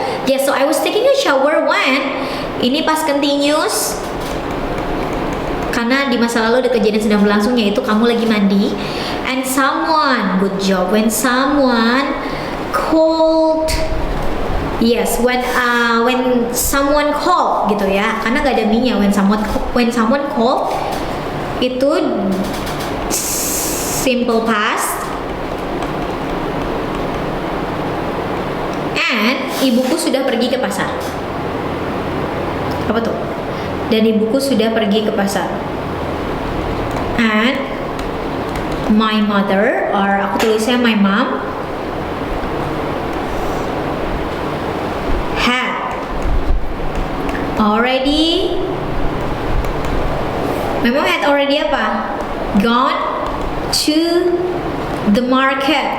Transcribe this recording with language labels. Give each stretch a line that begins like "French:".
English: Yes, so I was taking a shower when.
Indonesian: Ini past continuous. Karena di masa lalu ada kejadian sedang berlangsung yaitu kamu lagi mandi.
English: And someone, good job. When someone called, yes, when someone called
Indonesian: gitu ya. Karena gak ada me-nya.
English: When someone called
Indonesian: itu
English: simple past.
Indonesian: And ibuku sudah pergi ke pasar. Apa tuh? Dan ibuku sudah pergi ke pasar.
English: And my mother, or
Indonesian: aku tulisnya
English: my mom, had already. My mom had already
Indonesian: apa?
English: Gone to the market.